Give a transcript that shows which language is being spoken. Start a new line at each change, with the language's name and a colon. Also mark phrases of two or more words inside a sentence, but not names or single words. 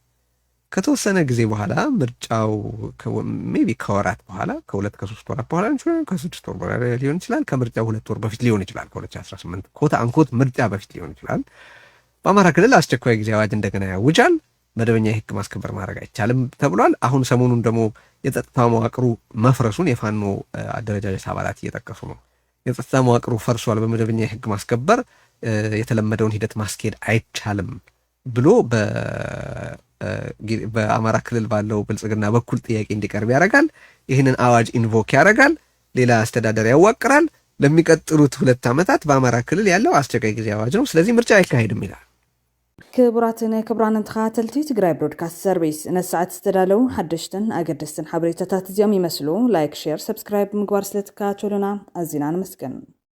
Amharic: ከተወሰነ ጊዜ በኋላ ምርጫው ሜቢ ከወራት በኋላ ከ2-3 ወራት በኋላ ከ6 ወር በኋላ ሊሆን ይችላል። ከምርጫው 2 ወር በፊት ሊሆን ይችላል። ከ2018 ኮታ አንኮት ምርጫ በፊት ሊሆን ይችላል። በአማራ ክልል አስቸኳይ ጊዜ አዋጅ እንደገና ያውጃል። መደበኛ የህግ ማስከበር ማድረግ አይቻልም ተብሏል። አሁን ሰሞኑን ደግሞ የጸጥታ መዋቅሩ መፍረሱን የፋኖ አደረጃጀት አባላት እየጠቀሱ ነው። የጸጥታ መዋቅሩ ፈርሷል፣ በመደበኛ የህግ ማስከበር የተለመደውን ሂደት ማስኬድ አይቻልም ብሎ በአማራ ክልል ባለው ብልጽግና በኩል ጥያቄ እንዲቀርብ ያደርጋል። ይህንን አዋጅ ኢንቮክ ያደርጋል። ሌላ አስተዳደር ያዋቅራል። ለሚቀጥሉት 2 ዓመታት በአማራ ክልል ያለው አስቸኳይ ጊዜ አዋጅ ነው። ስለዚህ ምርጫ አይካሄድም ይላል።
Tigrinya: ክቡራትን ተኸታተልቲ ትግራይ ብሮድካስት ሰርቪስ ነሰዓት ዝተዳለው ሓደሽትን ኣገደስትን ሓበሬታታት እዚኦም ይመስሉ።
English: like, share, subscribe
Tigrinya: ምግባር ስለትከታተሉና ኣዝና ንመስገን።